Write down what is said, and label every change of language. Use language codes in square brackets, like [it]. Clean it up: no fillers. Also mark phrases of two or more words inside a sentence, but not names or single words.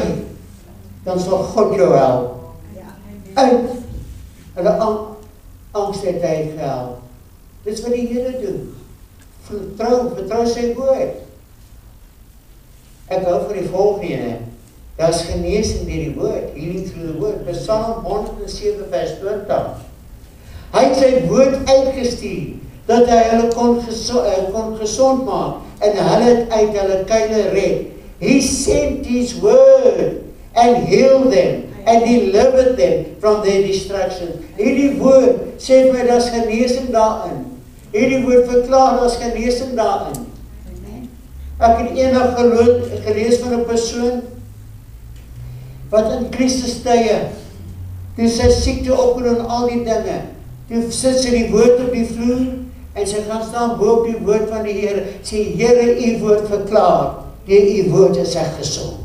[af] Dan sal God jou help. Ja, amen. Uit hulle angs het hy gehelp. Dis wat die Here doen. Vertrou sy woord. Ek hou van die volgende, daar is genesing deur die woord, [en] healing through the word. [af] Psalm 107 vers 20. Hy het sy woord uitgestuur, dat hy hulle kon gesond maak, en hulle het uit hulle kuile red. [en] He sent his word, and healed them, and delivered them from their destruction. [af] Hierdie woord sê vir my, daar is genesing daarin. Hierdie woord verklaar, daar is genesing daarin. Amen. Ek het eendag gelees van 'n persoon, wat in Christus tye, toe sy siekte opgedoen en al die dinge, toe sit sy die woord op die vloer, en sy gaan staan bo op die woord van die Here, sê, Here, u woord verklaar, deur u woord is ek gesond.